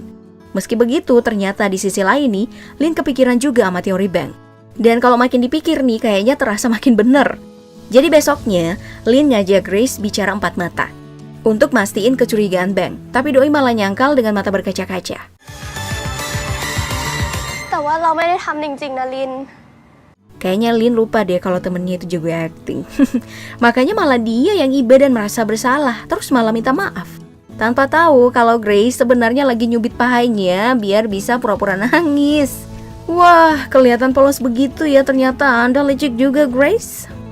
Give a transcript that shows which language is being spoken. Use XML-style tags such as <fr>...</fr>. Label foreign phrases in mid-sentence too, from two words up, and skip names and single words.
<id>Meski begitu, ternyata di sisi lain nih, Lin kepikiran juga sama teori Bang. Dan kalau makin dipikir nih, kayaknya terasa makin bener. Jadi besoknya, Lin ngajak Grace bicara 4 mata untuk mastiin kecurigaan Bang. Tapi Doi malah nyangkal dengan mata berkaca-kaca.</id> <th>แต่ว่าเราไม่ได้ทำจริงๆนะลิน</th> <id>Kayaknya Lin lupa deh kalau temennya itu jago acting. Makanya malah dia yang iba dan merasa bersalah, terus malah minta maaf. Tanpa tahu kalau Grace sebenarnya lagi nyubit pahanya biar bisa pura-pura nangis. Wah, kelihatan polos begitu ya, ternyata Anda licik juga Grace.</id>